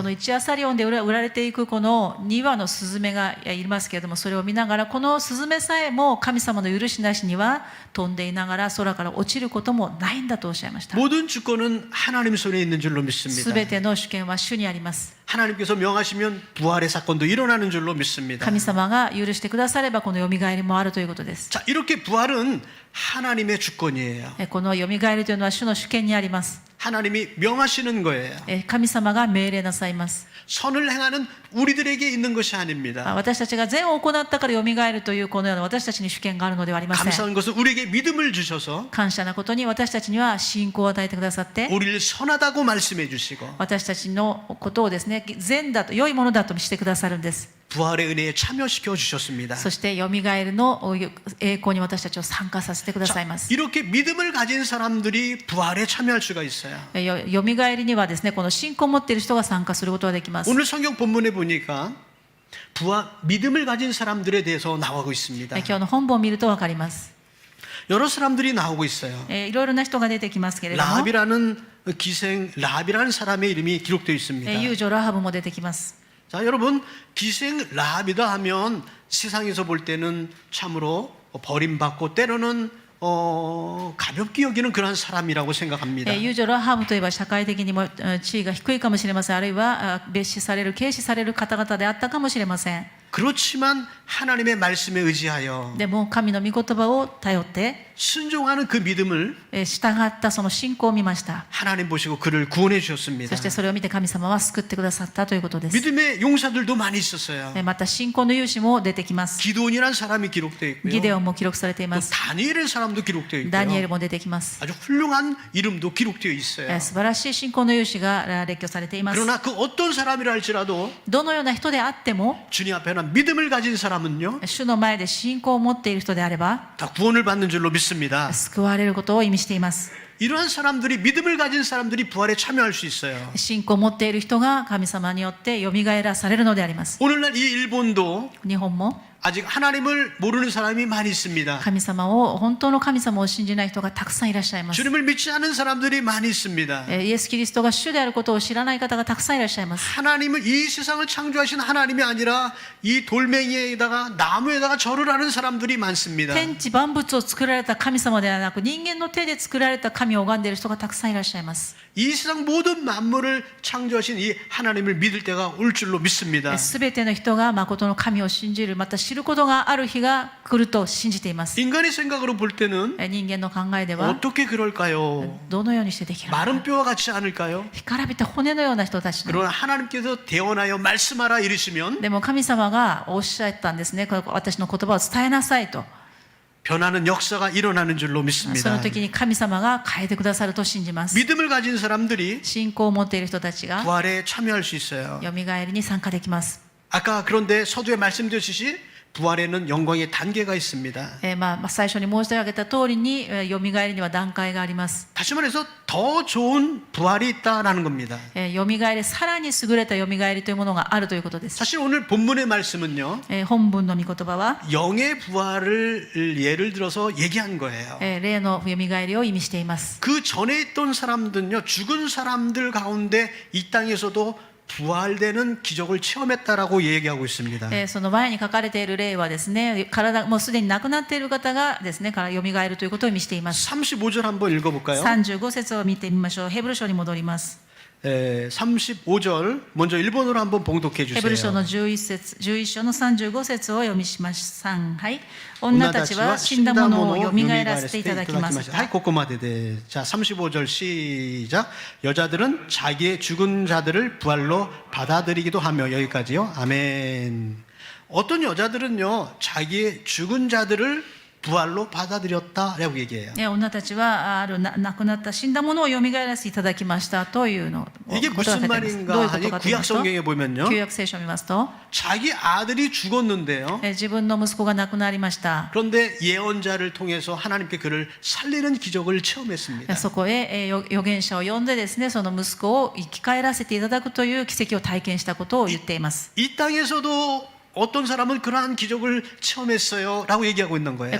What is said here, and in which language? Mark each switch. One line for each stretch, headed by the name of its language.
Japanese: この1アサリオンで売られていくこの2羽のスズメがいますけれども、それを見ながらこのスズメさえも神様の許しなしには飛んでいながら空から落ちることもないんだとおっしゃいました。
Korean: 모든 주권은 하나님 손에 있는 줄로
Japanese: す
Korean: 믿습니다.
Japanese: べての主権は主にあります。
Korean: 하나님께서 명하시면 부활의 사건도 일어나는 줄로 믿습니다.
Japanese: 神様が許してくださればこのよみがえりもあるということです。
Korean: 자, 이렇게 부활은 하나님의 주권이에요.
Japanese: このよみがえりというのは主の主権にあります。
Korean: 하나님이 명하시는 거예요.
Japanese: 神様が命令なさいます。
Korean: 선을 행하는 우리들에게 있는 것이 아닙니다.
Japanese: 私たちが善を行ったからよみがえるというこのような私たちに主権があるのではありません。
Korean: 감사한 것은 우리에게 믿음을 주셔서
Japanese: 感謝なことに私たちには信仰を与えてくださって、
Korean: 우리를 선하다고 말씀해 주시고
Japanese: 私たちのことをですね、善だと良いものだとしてくださるんです。
Korean: 부활의 은혜에 참여시켜 주셨습니다.
Japanese: そしてよみがえるの栄光に私たちを参加させてくださいます。
Korean: 이렇게 믿음을 가진 사람들이 부활에 참여할 수가 있어요.
Japanese: よみがえりにはですね、この信仰を持っている人が参加することができます。
Korean: 오늘 성경 본문에 보니까 믿음을 가진 사람들에 대해서 나오고 있습니다.
Japanese: 今日の本文を見ると分かります。
Korean: 여러 사람들이 나오고 있어요.
Japanese: いろいろな人が出てきますけれども、
Korean: 라합이라는 라합이라는 사람의 이름이 기록되어 있습니다.
Japanese: 遊女ラハブも出てきます。
Korean: 자, 여러분, 기생 라합이다 하면 세상에서 볼 때는 참으로 버림받고 때로는 가볍게 여기는 그런 사람이라고 생각합니다.
Japanese: 遊女ラハブといえば社会的にも地位が低いかもしれません。あるいは蔑視される、軽視される方々であったかもしれません。
Korean: 그렇지만 하나님의 말씀에 의지하여
Japanese: でも神の御言葉を頼って
Korean: 순종하는 그 믿음을
Japanese: 従ったその信仰を見ました。
Korean: 하나님 보시고 그를 구원해
Japanese: そ
Korean: 주셨습니다.
Japanese: してそれを見て神様は救ってくださったということです。
Korean: 믿음의 용사들도 많이 있었어요.
Japanese: また信仰の勇士も出てきます。
Korean: 기도원이라는 사람이 기록되어
Japanese: ギデ
Korean: 있고요.
Japanese: オンも記録されてい
Korean: 또
Japanese: ます。
Korean: 다니엘의 사람도 기록되어
Japanese: ダニエル
Korean: 있고요.
Japanese: も出てきます。
Korean: 아주 훌륭한 이름도 기록되어 있어요.
Japanese: 素晴らしい信仰の勇士が列挙されています。
Korean: 그러나 그 어떤 사람이라 할지라도
Japanese: どのような人であっても、
Korean: 주님 앞에는 믿음을 가진 사람은요
Japanese: 主の前で信仰を持っている人であれば、
Korean: 다 구원을 받는 줄로 믿습니다.
Japanese: 救われることを意味しています。
Korean: 이러한 사람들이 믿음을 가진 사람들이 부활에 참여할 수 있어요.
Japanese: 信仰を持っている人が神様によってよみがえらされるのであります。
Korean: 오늘날 이 일본도
Japanese: 日本も
Korean: 아직 하나님을 모르는 사람이 많이 있습니다.
Japanese: 神様を、本当の神様を信じない人がたくさんいらっしゃいます。
Korean: 주님을 믿지 않은 사람들이 많이 있습니다.
Japanese: イエス・キリストが主であることを知らない方がたくさんいらっしゃいます。
Korean: 하나님은 이 세상을 창조하신 하나님이 아니라 이 돌멩이에다가 나무에다가 절을 하는 사람들이 많습니다.
Japanese: 天地万物を作られた神様ではなく、人間の手で作られた神を拝んでいる人がたくさんいらっしゃいます。
Korean: 이 세상 모든 만물을 창조하신 이 하나님을 믿을 때가 올 줄로 믿습니다.
Japanese: すべての人が誠の神を信じる、また知ることがある日が来ると信じています。
Korean: 인간의 생각으로 볼 때는
Japanese: 人間の考えでは
Korean: 어떻게 그럴까요?
Japanese: どのようにしてできるのか。
Korean: 마른 뼈와 같지 않을까요?
Japanese: 干からびた骨のような人たちの。
Korean: 그러나 하나님께서 대언하여 말씀하라 이르시면
Japanese: でも神様がおっしゃったんですね。私の言葉を伝えなさいと。
Korean: 변하는 역사가 일어나는 줄로
Japanese: そ
Korean: 믿습니다.
Japanese: の時に神様が変えてくださると信じます。
Korean: 믿음을 가진 사람들이
Japanese: 信仰を持っている人たちが
Korean: 부활에 참여할 수 있어요.
Japanese: よみがえりに参加できます。
Korean: 아까 그런데 서두에 말씀드렸듯이 부활에는 영광의 단계가 있습니다.
Japanese: 最初に申し上げた通りに、よみがえりには段階があります。
Korean: 다시 말해서 더 좋은 부활이 있다라는 겁니다.
Japanese: よみがえり、さらに優れたよみがえりというものがあるということです。
Korean: 사실 오늘 본문의 말씀은요.
Japanese: 本文の御言葉は、
Korean: 영의 부활을 예를 들어서 얘기한 거예요.
Japanese: 霊のよみがえりを意味しています。
Korean: 그 전에 있던 사람들은요. 죽은 사람들 가운데 이 땅에서도 부활되는 기적을 체험했다라고 얘기하고 있습니다.
Japanese: その前に書かれている例はですね、体もうすでに亡くなっている方がですね、からよみがえるということを意味しています。
Korean: 35절 한번 읽어볼까요?
Japanese: 35節を見てみましょう。ヘブル書に戻ります。
Korean: 35절 먼저 일본어로 한번 봉독해
Japanese: ヘブル書
Korean: 주세요.
Japanese: の11章の35節を読みします。はい。女たちは死んだものをよみがえらせていただきます。 하이 고코마데
Korean: 자 35절 시작. 여자들은 자기의 죽은 자들을 부활로 받아들이기도 하며 여기까지요. 아멘. 어떤 여자들은요 자기의 죽은 자들을 부활로 받아들였다라고 얘기해요.
Japanese: 女たちは亡くなった死んだものをよみがえらせていただきましたというのを
Korean: 이게
Japanese: ことが
Korean: 무슨
Japanese: 書いてあります。
Korean: 말인가
Japanese: どういうこ
Korean: 하니
Japanese: とかと言い
Korean: 구약
Japanese: ますと、
Korean: 성경에 보면요.
Japanese: 旧約聖書を見ますと、
Korean: 자기 아들이 죽었는데요.
Japanese: 自分の息子が亡くなりました。
Korean: 그런데 예언자를 통해서 하나님께 그를 살리는 기적을 체험했습니다.
Japanese: そこへ預言者を呼んでですね、その息子を生き返らせていただくという奇跡を体験したことを言っています。
Korean: 이 땅에서도 어떤 사람은 그러한 기적을 체험했어요 라고 얘기하고 있는 거예요.